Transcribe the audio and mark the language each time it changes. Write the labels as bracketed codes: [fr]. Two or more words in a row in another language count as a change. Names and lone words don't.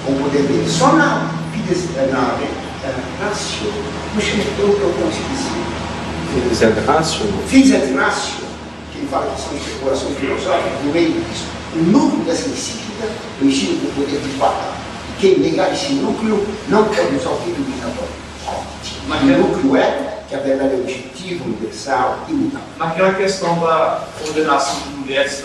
[pt] poder dele só na ratio. Como chama eu não esqueci. Fides et ratio. Fides et ratio, que ele fala que são especulações filosóficas, no meio disso. O núcleo dessa encíclica, eu ensino com o poder de Papa. Quem negar esse núcleo não pode usar o filho do mas o núcleo é que a verdade é objetiva, universal e imutável. Naquela questão da ordenação de mulheres